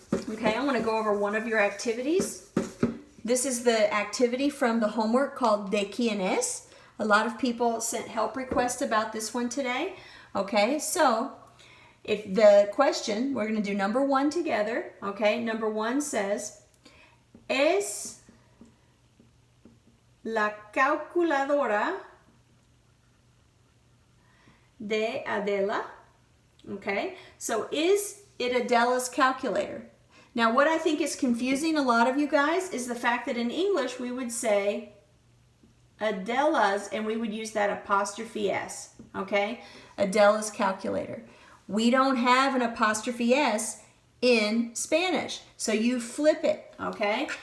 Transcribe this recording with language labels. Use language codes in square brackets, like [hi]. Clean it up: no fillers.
[en] Okay, I want to go over one of your activities. This is the activity from the homework called De Quién Es. A lot of people sent help requests about this one today. Okay, so if the question, we're going to do number 1 together. Okay, number 1 says, [es] ¿Es la calculadora de Adela? [en] Okay, so is it Adela's calculator? Now, what I think is confusing a lot of you guys is the fact that in English we would say Adela's and we would use that apostrophe S, okay? Adela's calculator. We don't have an apostrophe S in Spanish, so you flip it, okay?